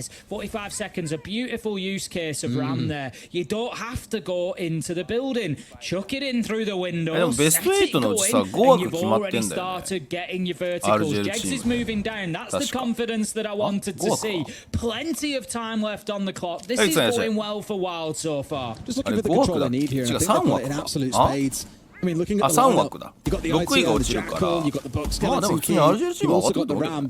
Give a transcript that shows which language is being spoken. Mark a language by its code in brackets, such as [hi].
[en] 45 seconds, a beautiful use case of RAM there. You don't have to go into the building. Chuck it in through the window. [ja] でもベスト8のうちさ5枠決まってんだよね。 RGL チーム。 [en] That's the confidence that I wanted to see. Plenty of time left on the clock. This is going well for Wylde so far. Just looking for the control they need here. I think they've got in absolute spades. I mean, looking at the lineup, you got the ITL, the Jackal, you got the Buck Skeleton King, you also got the Ram.